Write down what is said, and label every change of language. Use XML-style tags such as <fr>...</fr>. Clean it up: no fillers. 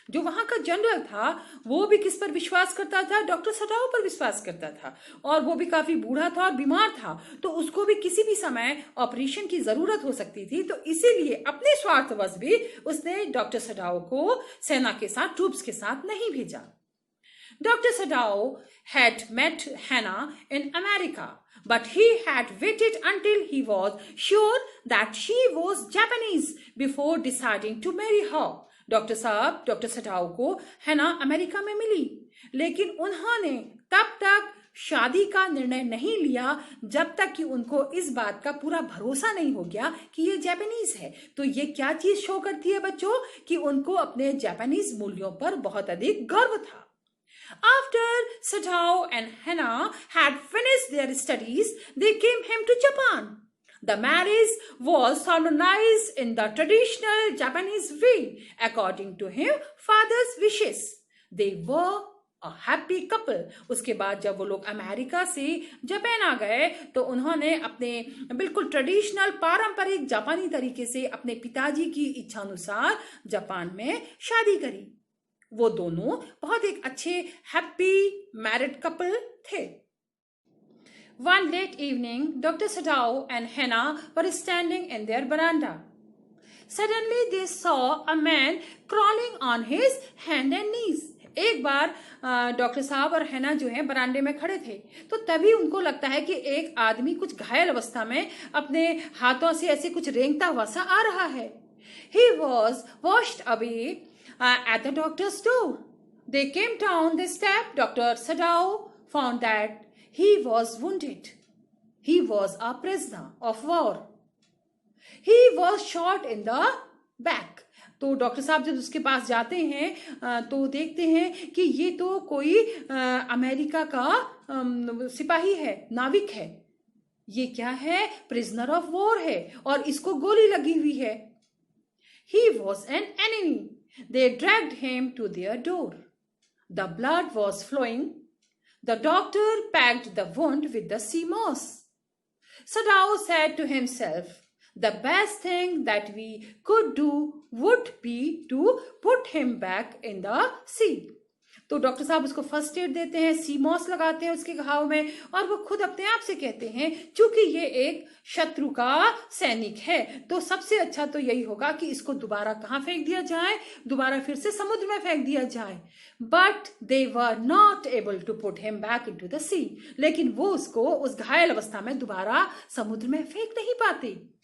<hi>जो वहां का जनरल था वो भी किस पर विश्वास करता था? डॉक्टर सडाओ पर विश्वास करता था और वो भी काफी बूढ़ा था और बीमार था, तो उसको भी किसी भी समय ऑपरेशन की जरूरत हो सकती थी। तो इसीलिए अपने स्वार्थवश भी उसने डॉक्टर सडाओ को सेना के साथ, ट्रूप्स के साथ नहीं भेजा।</hi> <en>Doctor Sadao had met Hannah in America, but he had waited until he was sure that she was Japanese before deciding to marry her.</en> <hi>Doctor Sadao को हैना अमेरिका में मिली, लेकिन उन्होंने तब तक शादी का निर्णय नहीं लिया जब तक कि उनको इस बात का पूरा भरोसा नहीं हो गया कि ये जापानीज है। तो ये क्या चीज शो करती है बच्चों, कि उनको अपने जापानीज मूल्यों पर बहुत अधिक गर्व था।</hi> <en>After Sadao and Hannah had finished their studies, they came home to Japan. The marriage was solemnized in the traditional Japanese way, according to his father's wishes. They were a happy couple.</en> <hi>उसके बाद जब वो लोग America से Japan आ गए तो उन्होंने अपने बिल्कुल ट्रेडिशनल पारंपरिक जापानी तरीके से अपने पिताजी की इच्छानुसार जापान में शादी करी। वो दोनों बहुत एक अच्छे हैप्पी मैरिड कपल थे।</hi> <en>One late evening, Dr. Sadao and Hannah were standing in their veranda. Suddenly, they saw a man crawling on his hand and knees.</en> <hi>एक बार डॉक्टर साहब और हैना जो है बरामदे में खड़े थे, तो तभी उनको लगता है कि एक आदमी कुछ घायल अवस्था में अपने हाथों से ऐसे कुछ रेंगता हुआ सा आ रहा है।</hi> <en>He was washed away at the doctor's door. They came down the step. Dr. Sadao found that he was wounded. He was a prisoner of war. He was shot in the back.</en> <hi>तो doctor साहब जब उसके पास जाते हैं तो देखते हैं कि ये तो कोई अमेरिका का सिपाही है, नाविक है। ये क्या है? प्रिजनर ऑफ वॉर है और इसको गोली लगी हुई है।</hi> <en>He was an enemy. They dragged him to their door. The blood was flowing. The doctor packed the wound with the sea moss. Sadao said to himself, the best thing that we could do would be to put him back in the sea.</en> <hi>तो doctor साहब उसको first aid देते हैं, सी moss लगाते हैं उसके घाव में, और वो खुद अपने आप से कहते हैं चूंकि ये एक शत्रु का सैनिक है तो सबसे अच्छा तो यही होगा कि इसको दोबारा कहाँ फेंक दिया जाए, दोबारा फिर से समुद्र में फेंक दिया जाए।</hi> <en>but they were not able to put him back into the sea,</en> <hi>लेकिन वो उसको उस घायल अवस्था में दोबारा समुद्र में फेंक नहीं पाते।</hi>